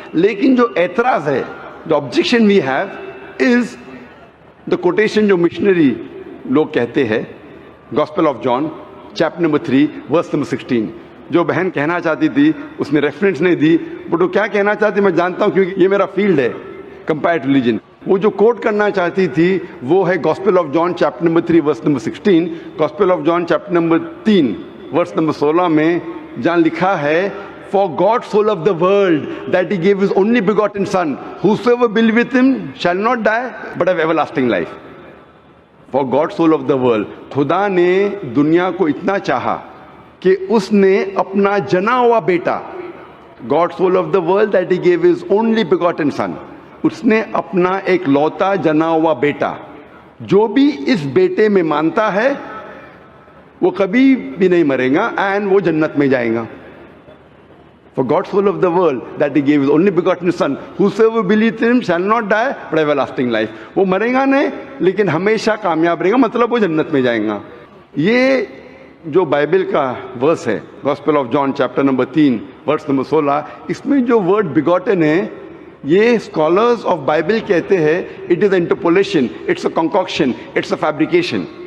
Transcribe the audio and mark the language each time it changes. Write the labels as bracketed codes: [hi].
[hi] लेकिन जो एतराज है, जो objection we have is the quotation जो मिशनरी लोग कहते हैं, gospel of John chapter number 3 verse number 16. जो बहन कहना चाहती थी उसने रेफरेंस नहीं दी, बट वो क्या कहना चाहती मैं जानता हूं क्योंकि ये मेरा फील्ड है, कंपेयर्ड रिलीजन. वो जो कोट करना चाहती थी वो है gospel of John chapter number 3 verse number 16. Gospel of John chapter number 3 verse number 16 में जहां लिखा है, [en] For God so loved the world that he gave his only begotten son, whosoever believeth him shall not die but have everlasting life. For God so loved the world. [hi] खुदा ने दुनिया को इतना चाहा कि उसने अपना जना हुआ बेटा, [en] God so loved the world that he gave his only begotten son, [hi] उसने अपना एक लौता जना हुआ बेटा, जो भी इस बेटे में मानता है वो कभी भी नहीं मरेगा एंड वो जन्नत में जाएगा. [en] For God so loved the world that he gave his only begotten son, whosoever believes in him shall not die but have everlasting life. [hi] वो मरेगा नहीं लेकिन हमेशा कामयाब रहेगा, मतलब वो जन्नत में जाएगा. ये जो बाइबल का वर्स है, gospel of John chapter number 3 verse number 16, इसमें जो वर्ड बिगॉटन है, ये स्कॉलर्स ऑफ बाइबल कहते हैं [en] It is interpolation, it's a concoction, it's a fabrication.